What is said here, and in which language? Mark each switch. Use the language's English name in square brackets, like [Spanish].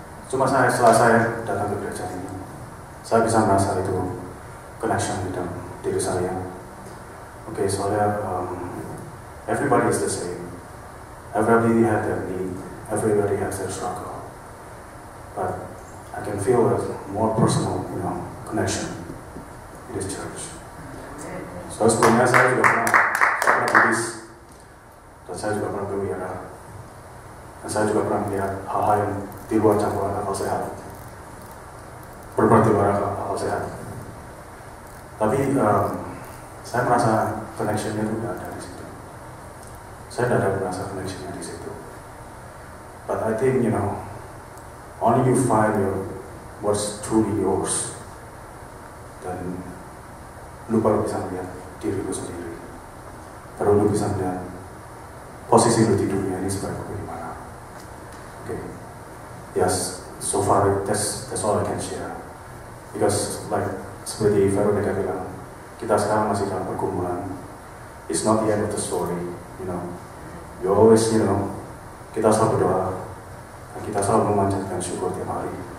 [Indonesian] Cuma setelah saya datang ke gereja ini, saya bisa merasa itu connection di dalam diri saya. Oke, soalnya [English] everybody is the same. Everybody has their need. Everybody has their struggle. But I can feel a more personal, connection in this church. [Indonesian] So sebelumnya saya pernah tulis, dan saya juga pernah berwira, dan saya juga pernah melihat hal-hal yang di luar jangkauan akal sehat, berbuat di luar akal sehat. Tapi saya merasa connection-nya itu tidak ada di situ. Saya tidak ada merasa connection-nya di situ. [English] But I think only you find what's truly yours, [Indonesian] dan lu baru bisa melihat diri lu sendiri. Baru lu bisa melihat posisi lu di dunia ini sebagai bagaimana. [English] Okay. Yes, so far that's all I can share. Because [Indonesian] seperti Veronica bilang, kita sekarang masih dalam pergumulan. [English] It's not the end of the story, You always, [Indonesian] kita selalu berdoa, dan kita selalu memanjatkan syukur tiap hari.